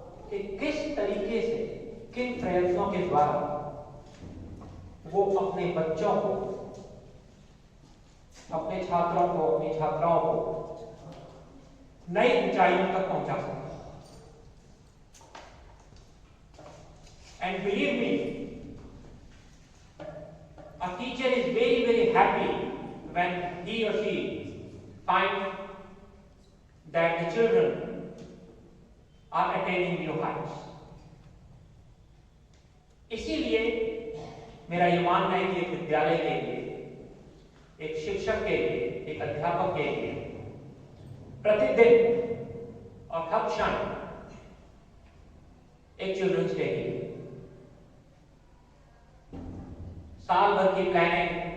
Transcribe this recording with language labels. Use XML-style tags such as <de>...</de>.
<hi>कि किस तरीके से, किन प्रयत्नों के द्वारा वो अपने बच्चों को, अपने छात्रों को, अपनी छात्राओं को नई ऊंचाइयों तक पहुंचा सकते हैं।</hi> <en>And believe me, a teacher is very, very happy when he or she finds that the children are attaining new heights.</en> <hi>इसीलिए मेरा ये मानना है कि एक विद्यालय के लिए, एक शिक्षक के लिए, एक अध्यापक के लिए प्रतिदिन और हर क्षण एक चिल्ड्रंस डे की साल भर की प्लानिंग,</hi>